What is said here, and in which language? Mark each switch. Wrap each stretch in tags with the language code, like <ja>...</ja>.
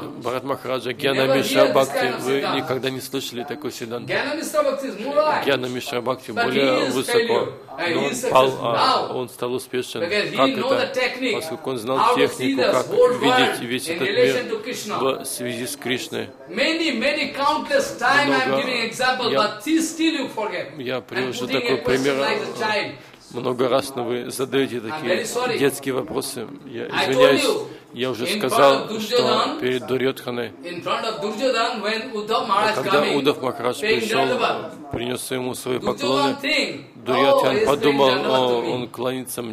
<ru>Бхарат Махараджа, гьяна мишра бхакти, вы никогда не слышали такой сиддханта. Гьяна мишра бхакти более высоко. Но он пал, а он стал успешен. Как это? Поскольку он знал технику, как видеть весь этот мир в связи с Кришной.</ru> <en>Many countless times I'm giving example, but still you forget.</en> <ru>Я привожу такой пример. Много раз, но вы задаете такие детские вопросы. Я извиняюсь, я уже сказал, что перед Дурьотханой, когда Удав Махарадж пришел, принес ему свои поклоны, Дурьотхан подумал, он кланится мне.</ru>